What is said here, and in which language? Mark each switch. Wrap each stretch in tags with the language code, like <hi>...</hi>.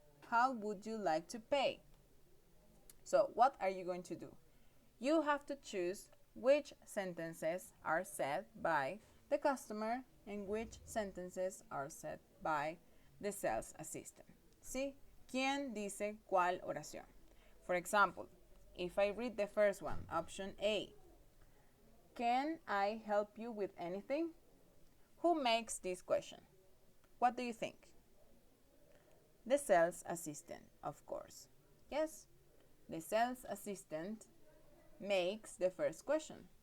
<en>How would you like to pay? So what are you going to do? You have to choose which sentences are said by the customer and which sentences are said by the sales assistant.</en> <es>¿Sí? ¿Quién dice cuál oración?</es> <en>For example, if I read the first one, option A, can I help you with anything? Who makes this question? What do you think? The sales assistant, of course. Yes, the sales assistant makes the first question.</en>